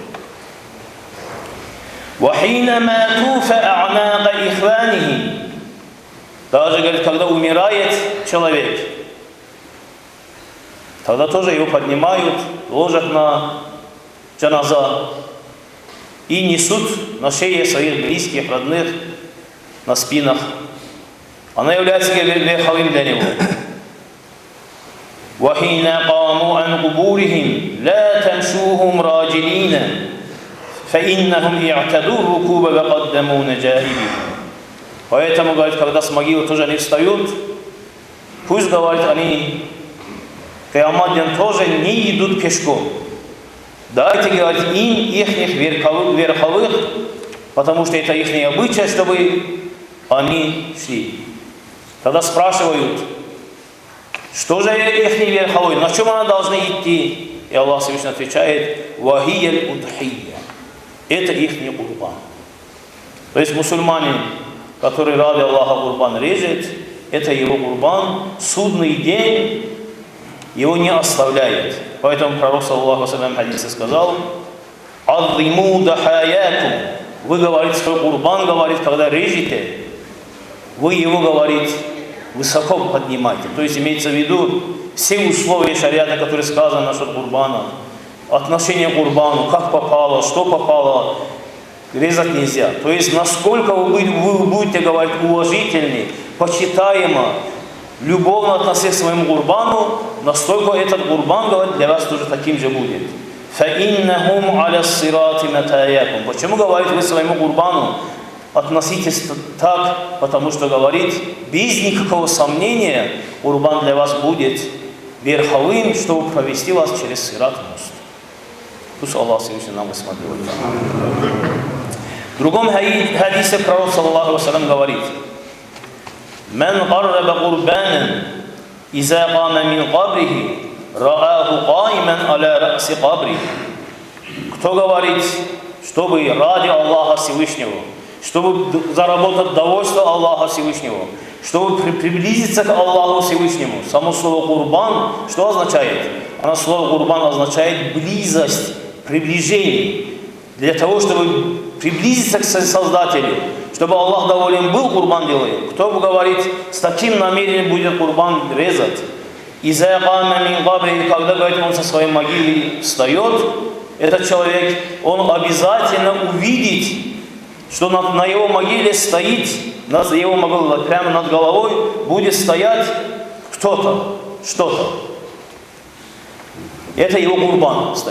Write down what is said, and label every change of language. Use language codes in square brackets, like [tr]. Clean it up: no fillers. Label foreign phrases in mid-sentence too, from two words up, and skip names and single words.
[ru] Даже, говорит, когда умирает человек, тогда тоже его поднимают, ложат на джаназа и несут на шее своих близких, родных, на спинах. Она является верховым для него. [ar] وَحِينَ قَامُوا عَنْ قُبُورِهِمْ لَا تَمْشُوهُمْ رَاجِلِينَ فَإِنَّهُمْ اِعْتَدُوا الرُّكُوبَ وَقَدَّمُوا نَجَائِبِهِ. [ru] Поэтому, говорит, когда с могилы тоже они встают, пусть, говорит, они киамат день тоже не идут пешком. Дайте, говорит, им их верховых, потому что это их обычай, чтобы они шли. Тогда спрашивают, что же их верховой, на чем она должна идти? И Аллах Всевышний отвечает, [ar] «وهي الأضحية». [ru] Это их курбан. То есть мусульманин, который ради Аллаха курбан режет, это его курбан, судный день его не оставляет. Поэтому пророк, [ar] صلى الله عليه وسلم, [ru] в хадисе сказал, [ar] «عظموا ضحاياكم». [ru] Вы, говорит, свой курбан, говорит, когда режете, вы его, говорит, высоко поднимайте. То есть имеется в виду все условия шариата, которые сказаны насчет курбана, отношение к курбану, как попало, что попало, резать нельзя. То есть насколько вы будете, говорить, уважительны, почитаемо, любовно относиться к своему курбану, настолько этот курбан, говорит, для вас тоже таким же будет. [ar] فَإِنَّهُمْ عَلَى الصِّرَاطِ مَتَايَاكُمْ. [ru] Почему, говорит, вы своему курбану относитесь так, потому что, говорит, без никакого сомнения курбан для вас будет верховым, чтобы провести вас через сират мост. Пусть Аллах Всевышний нам усмотрит. В другом хадисе пророк, [ar] صلى الله عليه وسلم, говорит, «من قرّب قربانا إذا قام من قبره رآه قائما على رأس قبره». [ru] Кто говорит, чтобы ради Аллаха Всевышнего, чтобы заработать довольство Аллаха Всевышнего, чтобы приблизиться к Аллаху Всевышнему. Само слово «курбан» что означает? Слово «курбан» означает близость, приближение. Для того, чтобы приблизиться к Создателю, чтобы Аллах доволен был, курбан делает. Кто говорит, с таким намерением будет курбан резать. [ar] «إذا قام من قبره», [ru] когда, говорит, он со своей могилы встает, этот человек, он обязательно увидит, что на его могиле стоит, на его могиле прямо над головой будет стоять кто-то, что-то. Это его курбан стоит.